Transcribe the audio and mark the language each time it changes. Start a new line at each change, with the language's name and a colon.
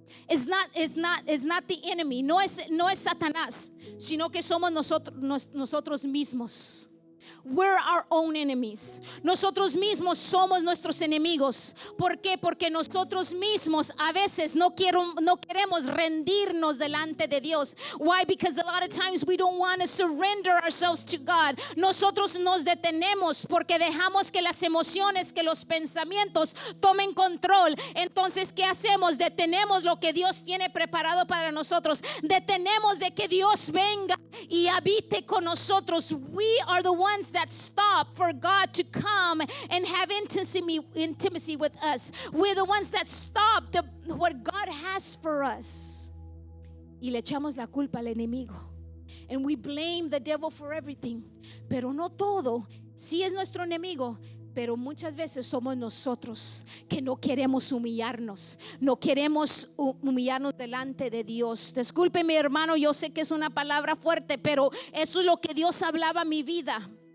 English: Is not the enemy.
Spanish: No es Satanás, sino que somos nosotros mismos.
English: We're our own enemies.
Spanish: Nosotros mismos somos nuestros enemigos. ¿Por qué? Porque nosotros mismos a veces no queremos rendirnos delante de Dios.
English: Why? Because a lot of times we don't want to surrender ourselves to God.
Spanish: Nosotros nos detenemos porque dejamos que las emociones, que los pensamientos tomen control. Entonces, ¿qué hacemos? Detenemos lo que Dios tiene preparado para nosotros. Detenemos de que Dios venga y habite con nosotros.
English: We are the ones that stop for God to come and have intimacy with us. We're the ones that stop what God has for us.
Spanish: Y le echamos la culpa al enemigo.
English: And we blame the devil for everything.
Spanish: Pero no todo. Sí es nuestro enemigo, pero muchas veces somos nosotros que no queremos humillarnos. No queremos humillarnos delante de Dios. Disculpe, mi hermano, yo sé que es una palabra fuerte, pero eso es lo que Dios hablaba a mi vida.